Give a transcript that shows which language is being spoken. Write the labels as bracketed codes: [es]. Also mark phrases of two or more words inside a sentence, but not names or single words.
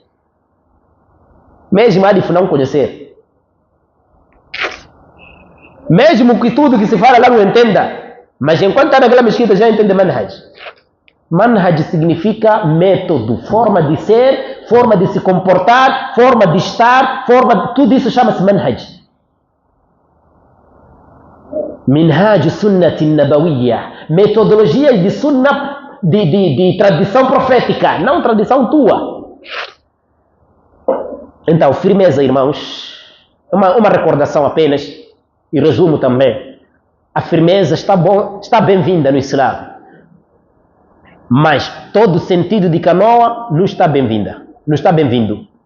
[pt] Mesmo alif não conhecer. Mesmo que tudo que se fala lá não entenda. Mas enquanto está naquela mesquita já entende manhaj. Manhaj significa método, forma de ser, forma de se comportar, forma de estar, tudo isso chama-se manhaj. [ar] منهاج سنة نبوية, [pt] metodologia de sunna de tradição profética, não tradição tua. Então, firmeza, irmãos, uma recordação apenas, e resumo também, a firmeza está bem-vinda no Islã, mas todo o sentido de canoa não está bem-vinda, não está bem-vindo.